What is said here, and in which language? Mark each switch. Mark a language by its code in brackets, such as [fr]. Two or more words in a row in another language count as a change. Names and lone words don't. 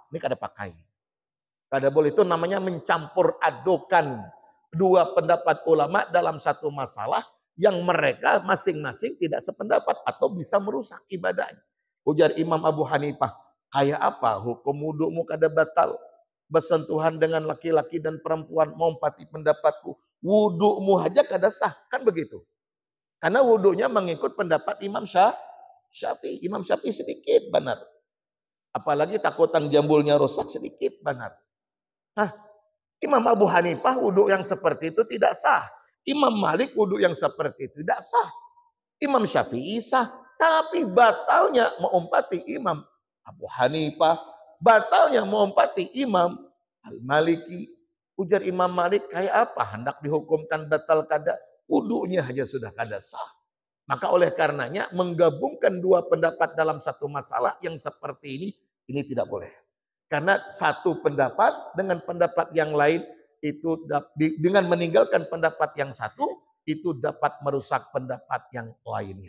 [id] Ini kada pakai. Kada boleh, itu namanya mencampur adukan dua pendapat ulama dalam satu masalah yang mereka masing-masing tidak sependapat atau bisa merusak ibadahnya. Ujar Imam Abu Hanifah, kayak apa hukum wudumu kada batal? Bersentuhan dengan laki-laki dan perempuan, mengumpati pendapatku. Wudumu aja kada sah, kan begitu. Karena wudunya mengikut pendapat Imam Syafi'i. Imam Syafi'i sedikit benar. Apalagi takutan jambulnya rusak sedikit benar. Nah, Imam Abu Hanifah wudu yang seperti itu tidak sah. Imam Malik wudu yang seperti itu tidak sah. Imam Syafi'i sah. Tapi batalnya mengumpati Imam Abu Hanifah. Batalnya mengumpati Imam Al-Maliki. Ujar Imam Malik, kayak apa hendak dihukumkan batal kada? Wudunya saja sudah kada sah. Maka oleh karenanya menggabungkan dua pendapat dalam satu masalah yang seperti ini tidak boleh. Karena satu pendapat dengan pendapat yang lain itu dengan meninggalkan pendapat yang satu itu dapat merusak pendapat yang lainnya.